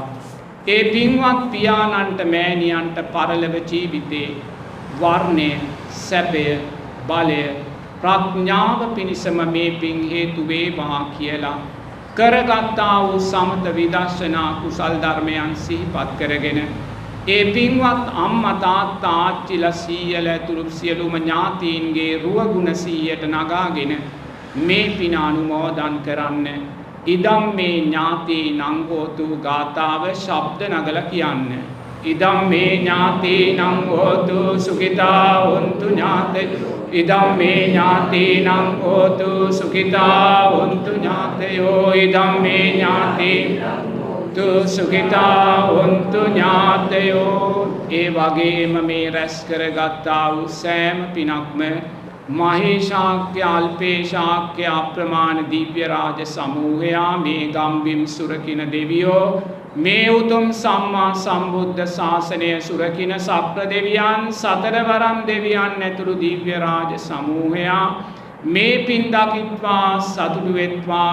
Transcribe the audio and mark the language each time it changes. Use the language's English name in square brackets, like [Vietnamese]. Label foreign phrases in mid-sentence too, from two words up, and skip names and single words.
[Sinhala] ඒ පින්වත් පියාණන්ට මෑණියන්ට පරලොව ජීවිතේ වර්ණය සැපය බලය ප්‍රඥාව පිණිසම මේ පින් හේතු වේවා කියලා කරගත්තා වූ සමත විදර්ශනා කුසල් ධර්මයන් සිහිපත් කරගෙන ඒ පින්වත් අම්මා තාත්තා ආච්චිලා සීයලා ඇතුළු සියලුම ඥාතීන්ගේ රුවගුණ 100ට නගාගෙන මේ පින අනුමෝදන් කරන්න. [Pali] ඉදම් මේ ඥාතීනං හෝතු [Sinhala] ගාථාව ශබ්ද නගලා කියන්න. [Pali] ඉදම් මේ ඥාතීනං හෝතු සුඛිතා හොන්තු ඥාතයෝ. ඉදම් මේ ඥාතීනං හෝතු සුඛිතා හොන්තු ඥාතයෝ. ඉදම් මේ ඥාතීනං සුඛිතා හොන්තු ඥාතයෝ. [Sinhala] ඒ වගේම මේ රැස් කරගත්තා වූ සෑම පිනක්ම මහේශාක්‍ය අල්පේශාක්‍ය අප්‍රමාණ දිව්‍ය රාජ සමූහයා මේ ගම්බිම් සුරකින දෙවියෝ මේ උතුම් සම්මා සම්බුද්ධ ශාසනය සුරකින සප්ර දෙවියන් සතරවරම් දෙවියන් ඇතුළු දිව්‍ය රාජ සමූහයා මේ පින් දකිත්වා සතුටු වෙත්වා.